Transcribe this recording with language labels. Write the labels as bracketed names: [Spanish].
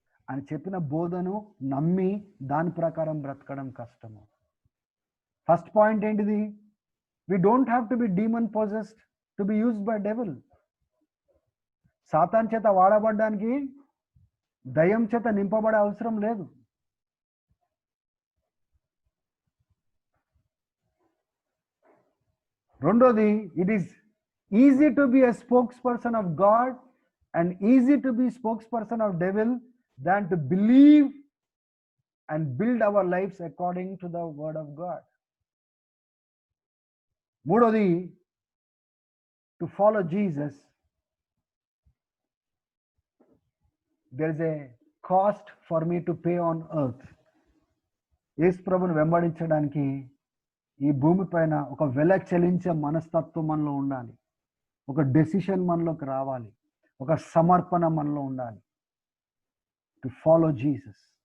[Telugu] ఆయన చెప్పిన బోధను నమ్మి దాని ప్రకారం బ్రతకడం కష్టము. ఫస్ట్ పాయింట్ ఏంటిది? [English] We don't have to be demon possessed to be used by devil. [Telugu] Satan చేత వాడబడడానికి దయ్యం చేత నింపబడే అవసరం లేదు. రెండోది, [English] It is easy to be a spokesperson of God and easy to be spokesperson of devil than to believe and build our lives according to the word of God. [Telugu] మూడోది, [English] to follow Jesus there is a cost for me to pay on earth. [Telugu] యేసు ప్రభుని వెంబడించడానికి ఈ భూమి పైన ఒక వెల చెల్లించే మనస్తత్వం మనలో ఉండాలి, ఒక డెసిషన్ మనలోకి రావాలి, ఒక సమర్పణ మనలో ఉండాలి. [English] To follow Jesus.